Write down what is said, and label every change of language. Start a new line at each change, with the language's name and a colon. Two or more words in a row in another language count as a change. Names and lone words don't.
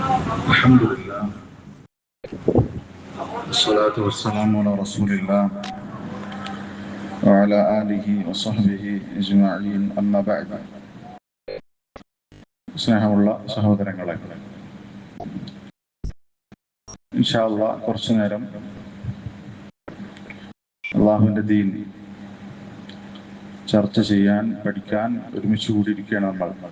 Arabic: الحمد لله والصلاة والسلام على رسول الله وعلى آله وصحبه أجمعين أما بعد.
Malayalam: സ്നേഹമുള്ള സഹോദരങ്ങളെ,
Arabic: إن شاء الله
Malayalam: കുറച്ചു നേരം അള്ളാഹുവിൻ്റെ ദീൻ ചർച്ച ചെയ്യാൻ, പഠിക്കാൻ ഒരുമിച്ച് കൂടിയിരിക്കുകയാണ് നമ്മൾ.